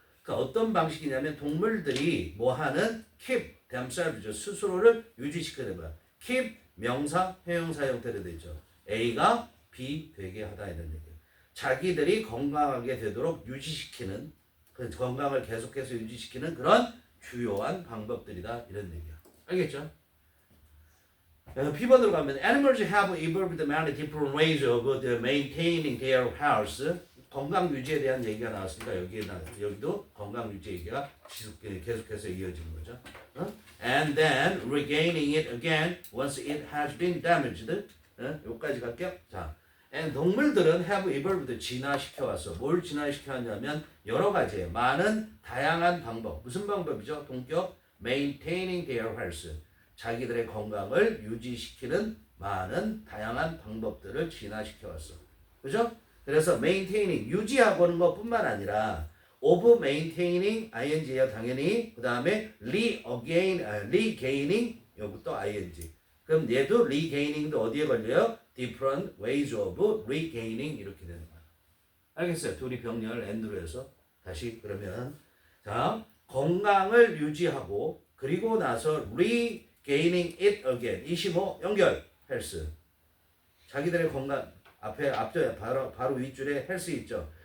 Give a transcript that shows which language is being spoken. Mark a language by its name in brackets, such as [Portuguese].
[Korean] 그러니까 어떤 방식이냐면 동물들이 뭐하는 [English] keep themselves, [Korean] 스스로를 유지시키는 거야. keep 명사, 형용사 형태로 되어 있죠. A가 B 되게 하다 이런 얘기예요. 자기들이 건강하게 되도록 유지시키는, 그 건강을 계속해서 유지시키는 그런 주요한 방법들이다 이런 얘기야. 알겠죠? B번으로 가면 [English] animals have evolved many different ways of maintaining their health. [Korean] 건강 유지에 대한 얘기가 나왔으니까 여기도 건강 유지 얘기가 계속해서 이어지는 거죠. [English] And then regaining it again once it has been damaged. [Korean] 여기까지 갈게요. 자, and 동물들은 [English] have evolved [Korean] 진화시켜 왔어. 뭘 진화시켜 왔냐면 여러 가지 많은 다양한 방법. 무슨 방법이죠? 동격 [English] maintaining their health. [Korean] 자기들의 건강을 유지시키는 많은 다양한 방법들을 진화시켜 왔어. 그죠? 그래서 maintaining, 유지하고는 것뿐만 아니라 of maintaining, ing예요 당연히. 그 다음에 regaining, 여기부터 ing. 그럼 얘도 regaining도 어디에 걸려요? [English] different ways of regaining [Korean] 이렇게 되는 거야. 알겠어요? 둘이 병렬 and로 해서 다시 그러면 자, 건강을 유지하고 그리고 나서 [English] regaining it again. [Korean] 25 연결 헬스. 자기들의 건강 앞에 바로 윗줄에 헬스 있죠.